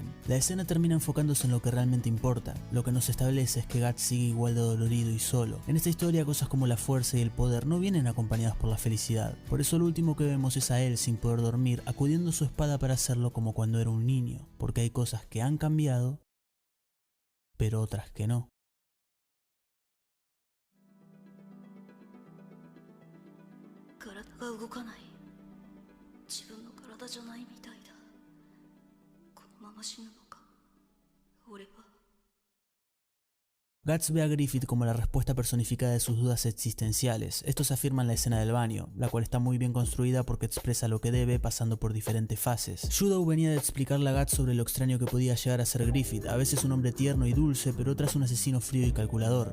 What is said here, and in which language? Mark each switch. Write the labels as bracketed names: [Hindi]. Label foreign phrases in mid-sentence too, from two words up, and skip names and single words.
[Spanish] La escena termina enfocándose en lo que realmente importa. Lo que nos establece es que Guts sigue igual de dolorido y solo. En esta historia, cosas como la fuerza y el poder no vienen acompañadas por la felicidad. Por eso lo último que vemos es a él sin poder dormir, acudiendo a su espada para hacerlo como cuando era un niño, porque hay cosas que han cambiado, pero otras que no. [Japanese] 体が動かない。自分の体じゃないみたいだ。このまま死ぬのか、俺は。 [Spanish] Guts ve a Griffith como la respuesta personificada de sus dudas existenciales. Esto se afirma en la escena del baño, la cual está muy bien construida porque expresa lo que debe pasando por diferentes fases. Judeau venía de explicarle a Guts sobre lo extraño que podía llegar a ser Griffith, a veces un hombre tierno y dulce, pero otras un asesino frío y calculador.